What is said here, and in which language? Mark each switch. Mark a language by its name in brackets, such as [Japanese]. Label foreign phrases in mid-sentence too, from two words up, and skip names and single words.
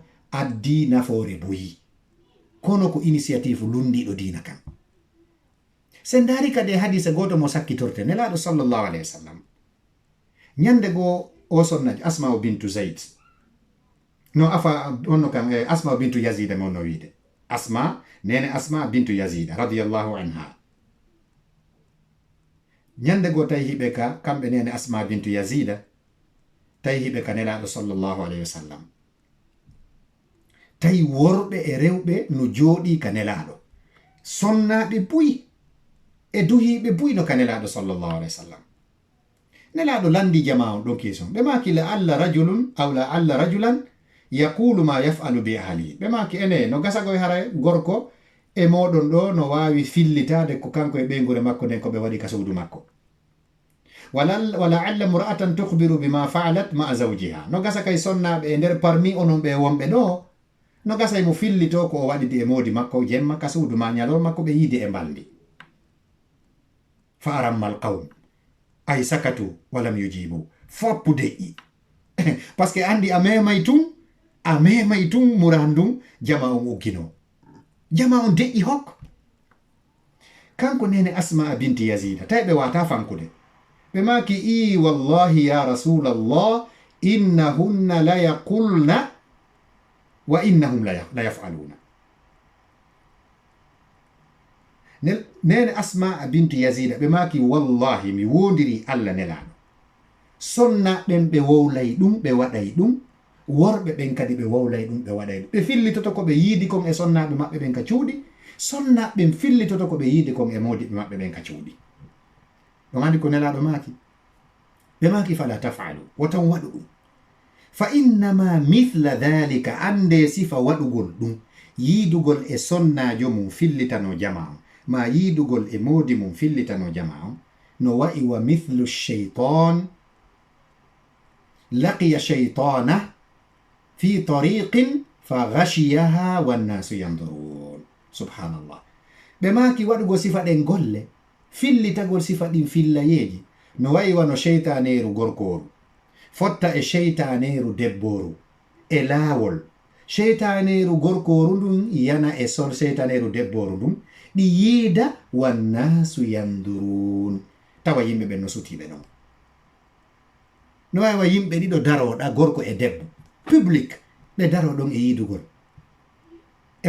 [Fula] addi nafoore boyi kono ko initiative lundiɗo dina kam sen dari kadi hadisa goto mo sakkitorte nelaɗo [Arabic] صلى الله عليه وسلم [Fula] ñande go o sonnaji asma bintu zayd no afa onno kam asma bintu yazida mo no wiide asma nene asma bintu yazida [Arabic] رضي الله عنها [Fula] ñande go tawi hiɓe ka kamɓe nene asma bintu yazida tawi hiɓe ka nelaɗo [Arabic] صلى الله عليه وسلم [Fula] tawi worɓe e rewɓe no jooɗi ka nelaɗo sonnaɓe buyi e duhiɓe buyi no ka nelaɗo [Arabic] صلى الله عليه وسلم [Fula] nelaɗo landi jama on ɗon question ɓe maki [Arabic] لعل رجلا أو لعل رجلا يقول ما يفعل بأهله [Fula] ɓe maki ene no gasago e hara gorko e moɗon ɗo no wawi fillitade ko kanko e ɓeygure makko nden ko ɓe waɗi ka suudu makko [Arabic] ولعل امرأة تخبر بما فعلت مع زوجها [Fula] no gasa kay sonnaɓe e nder parmi onon ɓe wonɓe ɗo no gasa mo fillito ko o waɗidi e modi makko jemma ka suudu ma ñalor makko ɓe yiide e mbaldi [Arabic] فأرم القوم أي سكتوا ولم يجيبوا [Fula] foppu deƴƴi [French] par ce que [Fula] andi a memay tun murandum jama on uggino jama on deƴƴi hokk kanko nene asma binti yazida tawi ɓe wata fankude ɓe maki i [Arabic] والله يا رسول الله إنهن لا يقلن وإنهم لا يفعلون [Fula] nene Asma bintu Yazida ɓe maki wallahi mi wondiri Allah nelaɗo sonna ɓen ɓe wowlay ɗum ɓe waɗay ɗum worɓe ɓen kadi ɓe wowlay ɗum ɓe waɗay ɗum ɓe fillitoto ko ɓe yiidi kon e sonnaɓe maɓɓe ɓen ka cuuɗi sonnaɓe fillitoto ko ɓe yiidi kon e modiɓe maɓɓe ɓen ka cuuɗi ɗon andi ko nelaɗo maki ɓe maki [Arabic] فلا تفعلوا [Fula] wotan waɗu ɗum [Arabic] فإنما مثل ذلك [Fula] ande sifa waɗugol ɗum yiidugol e sonnajo mum fillitano jama on ma yiidugol e modi mum fillitano jama on no wa'i wa [Arabic] مثل شيطان لقي شيطانة في طريق فغشيها والناس ينظرون سبحان الله [Fula] ɓe maki waɗugo sifa ɗen golle fillitagol sifa ɗin fillayeji no wa'i wano sheytaneru gorkoru fotta e sheytaneru debboru e laawol sheytaneru gorkoru ndun yana e sol sheytaneru debboru ndun ɗi yiida [Arabic] والناس ينظرون [Fula] tawa yimɓe ɓen no sutiɓe non no wawi wa yimɓe ɗiɗo daroɗa gorko e debbo public ɓe daro ɗon e yiidugol e